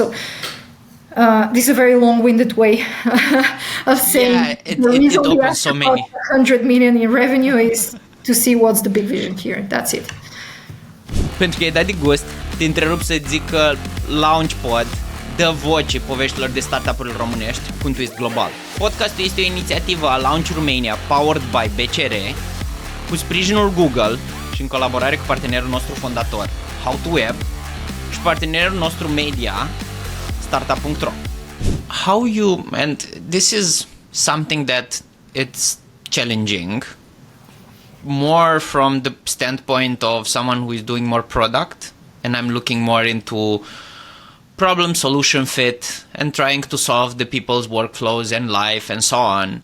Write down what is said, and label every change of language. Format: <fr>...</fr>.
<en>So this is a very long-winded way of saying it opens so many. 100 million in revenue is to see what's the big vision here. That's it.</en> <ro>Pentru că ai dat de gust, te întrerup să zic că LAUNCHpod dă voce poveștilor de startup-uri românești cu un twist global. Podcastul este o inițiativă a Launch Romania,</ro> <en>powered by</en> <ro>BCR, cu sprijinul Google și în colaborare cu partenerul nostru fondator, How2Web, și partenerul nostru media, start-up.ro.</ro> <en>And this is something that it's challenging, more from the standpoint of someone who is doing more product, and I'm looking more into problem solution fit and trying to solve the people's workflows and life and so on.</en>